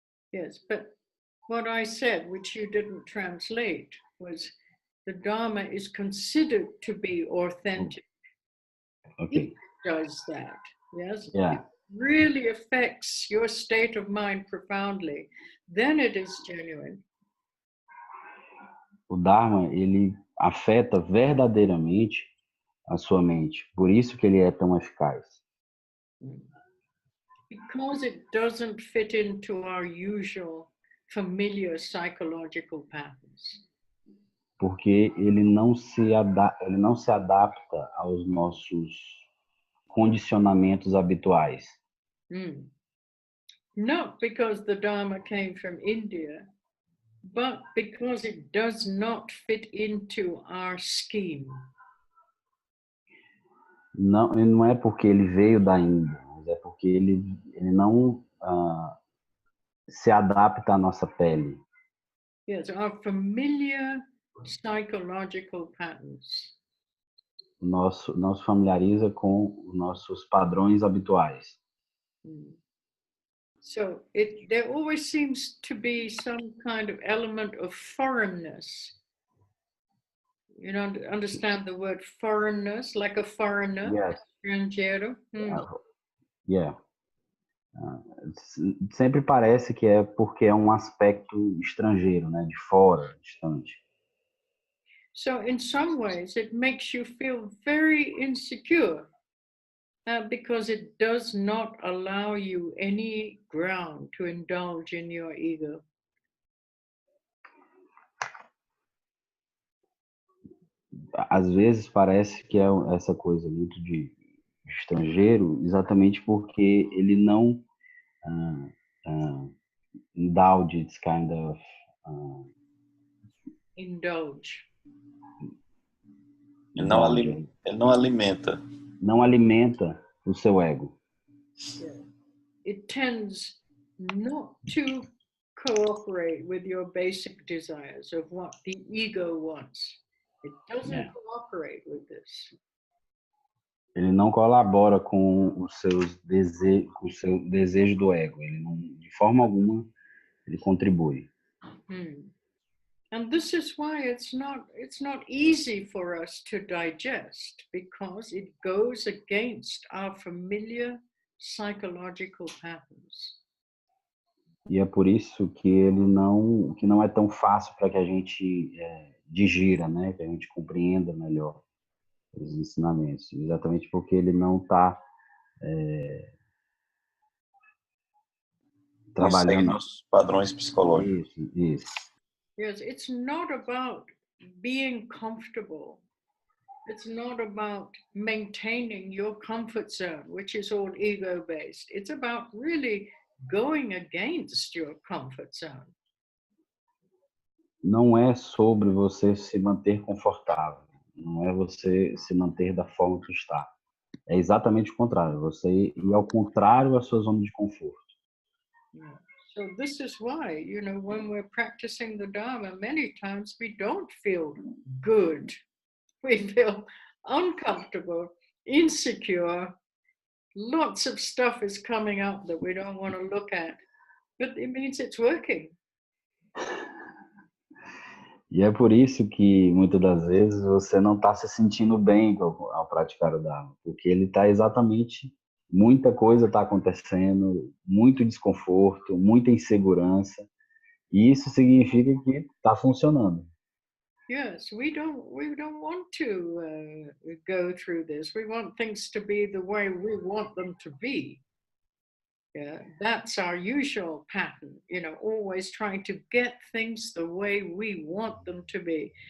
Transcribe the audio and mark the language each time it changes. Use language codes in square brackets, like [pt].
[en] Yes, but what I said, which you didn't translate, was the Dharma is considered to be authentic. Okay. It does that, yes? Yeah. It really affects your state of mind profoundly. Then it is genuine. [pt] O Dharma, ele afeta verdadeiramente a sua mente. Por isso que ele é tão eficaz. [en] Because it doesn't fit into our usual familiar psychological patterns. [pt] Porque ele não se adapta aos nossos condicionamentos habituais. [en] Not because the Dharma came from India, but because it does not fit into our scheme. [pt] Não é porque ele veio da Índia, mas é porque ele não se adapta à nossa pele. [en] Yes, our familiar psychological patterns. [pt] Não se familiariza com os nossos padrões habituais. [en] So there always seems to be some kind of element of foreignness. You know, understand the word foreignness, like a foreigner, Yes. [pt] estrangeiro. [en] Yeah. [pt] Sempre parece que é porque é um aspecto estrangeiro, né, de fora, distante. [en] So in some ways it makes you feel very insecure because it does not allow you any ground to indulge in your ego. [pt] Às vezes parece que é essa coisa muito de estrangeiro, exatamente porque ele não [en] indulge, it's kind of Indulge. indulge. [pt] Ele não alimenta. Não alimenta o seu ego. [en] Yeah. It tends not to cooperate with your basic desires of what the ego wants. It doesn't cooperate with this. [pt] Ele não colabora com os seus com o seu desejo do ego. Ele não, de forma alguma, ele contribui. [en] And this is why it's not easy for us to digest, because it goes against our familiar psychological patterns. [pt] E é por isso que não é tão fácil para que a gente digira, né? Que a gente compreenda melhor os ensinamentos, exatamente porque ele não está trabalhando nos padrões psicológicos. Isso. [en] Yes, it's not about being comfortable. It's not about maintaining your comfort zone, which is all ego-based. It's about really going against your comfort zone. [pt] Não é sobre você se manter confortável. Não é você se manter da forma que está. É exatamente o contrário. Você ir ao contrário da sua zona de conforto. [en] Yeah. So this is why, when we're practicing the Dharma, many times we don't feel good. We feel uncomfortable, insecure. Lots of stuff is coming up that we don't want to look at, but it means it's working. [pt] E é por isso que, muitas das vezes, você não está se sentindo bem ao praticar o Dharma, porque ele está exatamente, muita coisa está acontecendo, muito desconforto, muita insegurança, e isso significa que está funcionando. [en] Yes, we don't want to go through this. We want things to be the way we want them to be. Yeah, that's our usual pattern, always trying to get things the way we want them to be.